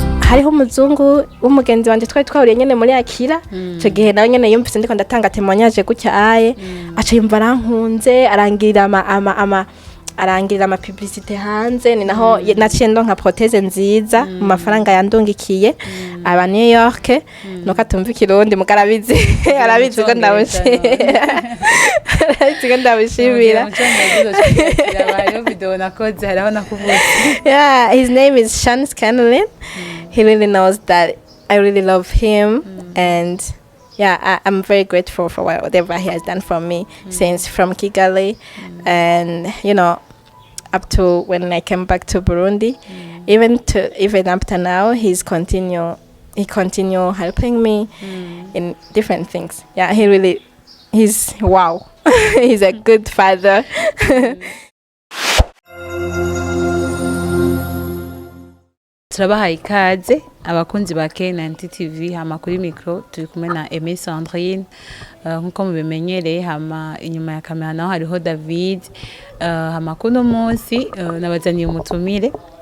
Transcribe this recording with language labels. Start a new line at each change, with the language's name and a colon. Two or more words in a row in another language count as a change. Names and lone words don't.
Rundi: hariho umuzungu w'umugenzi wanje twari twahuriye nyene muri Akira ico gihe nawe nyene yumvise ndiko ndatanga témoignage gutya aye aca yumva arankunze arangirira ama publicité hanze ni naho naciye ndonka prothèse nziza mu mafaranga yandungikiye aba New York nuko atumva ikirundi mugarabizi arabizi ko ndabushimira
English: yeah, his name is Sean Scanlon. He really knows that I really love him and yeah, I'm very grateful for whatever he has done for me since from Kigali and you know up to when I came back to Burundi even up to now he continue helping me in different things. Yeah, he's wow. He's a good father.
Rundi: Turabahaye ikaze abakunzi ba K90 TV hama kuri micro turi kumwe na Aimée Sandrine nkuko mubimenyereye hama inyuma ya kamera naho hariho David hama kuno munsi nabazaniye umutumire